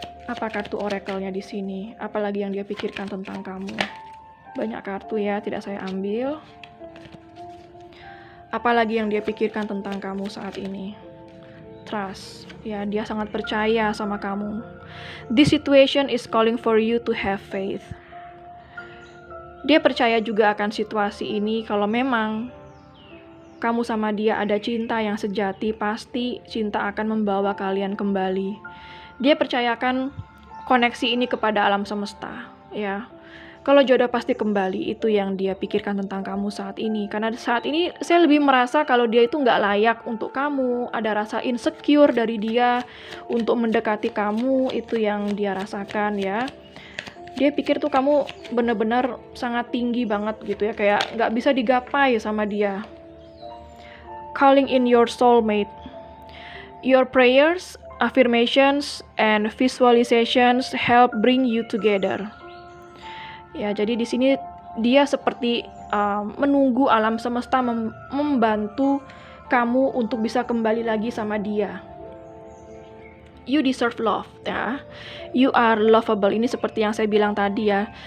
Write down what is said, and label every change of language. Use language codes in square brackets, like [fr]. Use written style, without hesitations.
[id] Apa kartu oracle-nya di sini? Apalagi yang dia pikirkan tentang kamu? Banyak kartu ya, tidak saya ambil. Apalagi yang dia pikirkan tentang kamu saat ini? Trust. Ya, dia sangat percaya sama kamu. [en] This situation is calling for you to have faith. [id] Dia percaya juga akan situasi ini, kalau memang kamu sama dia ada cinta yang sejati, pasti cinta akan membawa kalian kembali. Dia percayakan koneksi ini kepada alam semesta, ya. Kalau jodoh pasti kembali, itu yang dia pikirkan tentang kamu saat ini. Karena saat ini saya lebih merasa kalau dia itu nggak layak untuk kamu. Ada rasa insecure dari dia untuk mendekati kamu, itu yang dia rasakan ya. Dia pikir tuh kamu bener-bener sangat tinggi banget gitu ya, kayak nggak bisa digapai sama dia. [en] Calling in your soulmate. Your prayers, affirmations, and visualizations help bring you together. [id] Ya, jadi di sini dia seperti menunggu alam semesta membantu kamu untuk bisa kembali lagi sama dia. [en] You deserve love, [id] ya. [en] You are lovable. [id] Ini seperti yang saya bilang tadi ya.